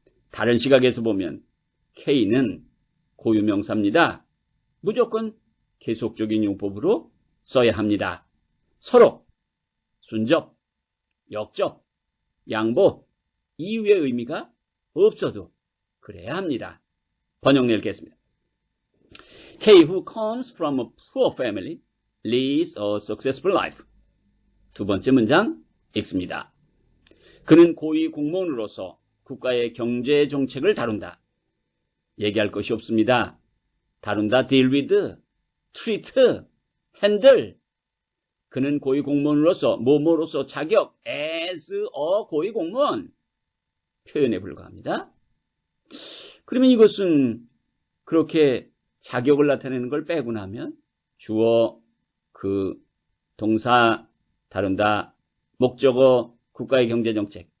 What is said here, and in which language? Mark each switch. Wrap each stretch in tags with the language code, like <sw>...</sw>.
<ko>다른 시각에서 보면 K는 고유명사입니다. 무조건 계속적인 용법으로 써야 합니다. 서로, 순접, 역접, 양보, 이유의 의미가 없어도 그래야 합니다. 번역 읽겠습니다.</ko> <en>K who comes from a poor family leads a successful life.</en> <ko>두 번째 문장 읽습니다. 그는 고위 공무원으로서 국가의 경제 정책을 다룬다. 얘기할 것이 없습니다. 다룬다, deal with, treat, handle. 그는 고위 공무원으로서, 뭐뭐로서 자격, as a 고위 공무원. 표현에 불과합니다. 그러면 이것은 그렇게 자격을 나타내는 걸 빼고 나면 주어, 동사, 다룬다, 목적어, 국가의 경제정책.</ko>